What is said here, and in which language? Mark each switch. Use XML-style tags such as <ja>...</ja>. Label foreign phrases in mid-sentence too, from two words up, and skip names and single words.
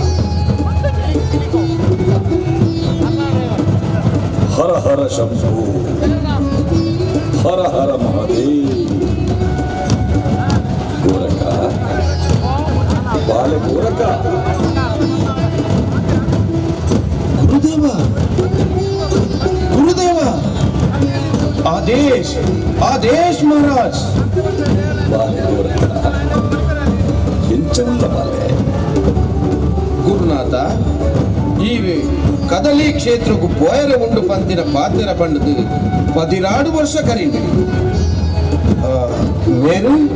<sa>हर हर शम्भो, हर हर महादेव्. ಗೋರಕ ಬಾಲ ಗೋರಕ</sa> <hi>गुरुदेव, गुरुदेव, आदेश आदेश महाराज.</hi> <tcy>ಬಾಲ ಗೋರಕ ಎಂಚಲ್ಲ ಬಾಲೆ ಗುರುನಾಥ ಈ ಕದಲಿ ಕ್ಷೇತ್ರಕ್ಕೂ ಪೋಯರೆ ಉಂಡು ಪಂತಿನ ಪಾತ್ರ ಪಂಡದು 16 ವರ್ಷ ಕರೀನಿ ಮೇರು</tcy>